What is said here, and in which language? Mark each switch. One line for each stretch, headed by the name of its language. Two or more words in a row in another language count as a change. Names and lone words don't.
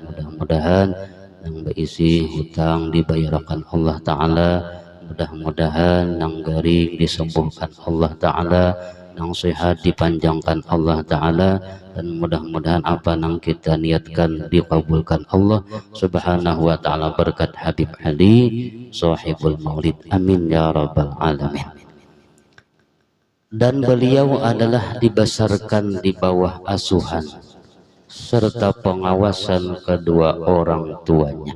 Indonesian: Mudah-mudahan yang berisi hutang dibayarkan Allah Ta'ala. Mudah-mudahan yang garing disembuhkan Allah Ta'ala, yang sehat dipanjangkan Allah Ta'ala, dan mudah-mudahan apa yang kita niatkan dikabulkan Allah
Arabic: سبحانه وتعالى
Indonesian: berkat Habib Ali sahibul maulid.
Arabic: آمين يا رب العالمين.
Indonesian: Dan beliau adalah dibesarkan di bawah asuhan serta pengawasan kedua orang tuanya.